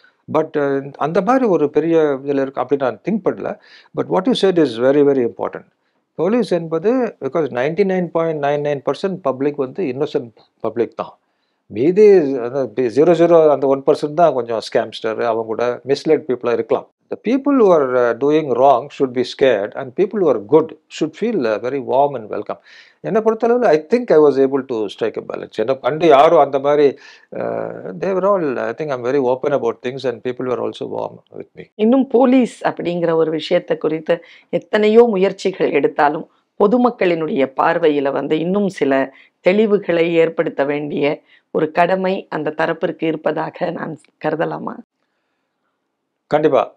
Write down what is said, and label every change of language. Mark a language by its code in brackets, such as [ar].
[ta] But அந்த மாதிரி ஒரு பெரிய இதில் இருக்கு அப்படி நான் திங்க் பண்ணல. [en] But what you said is very very important. [ta] Police என்பது பிகாஸ் 99.99% பப்ளிக் வந்து இன்னோசன்ட் பப்ளிக் தான். மீதி 0.0 அந்த 1% தான் கொஞ்சம் ஸ்கேம்ஸ்டர், அவங்க கூட மிஸ்லெட் பீப்புளாக இருக்கலாம். [en] The people who are doing wrong should be scared and people who are good should feel very warm and welcome. [ta] என்னை பொறுத்தளவில் [en] I think I was able to strike a balance. [ta] என்னை கண்டு யாரும் அந்த மாதிரி [en] they were all, I think I'm very open about things and people were also warm with me. [ta] இன்னும் police அப்படிங்கிற ஒரு விஷயத்தை குறித்து எத்தனையோ முயற்சிகள் எடுத்தாலும் பொதுமக்களினுடைய பார்வையில வந்து இன்னும் சில தெளிவுகளை ஏற்படுத்த வேண்டிய ஒரு கடமை அந்த தரப்பிற்கு இருப்பதாக நான் கருதலாமா? கண்டிப்பா.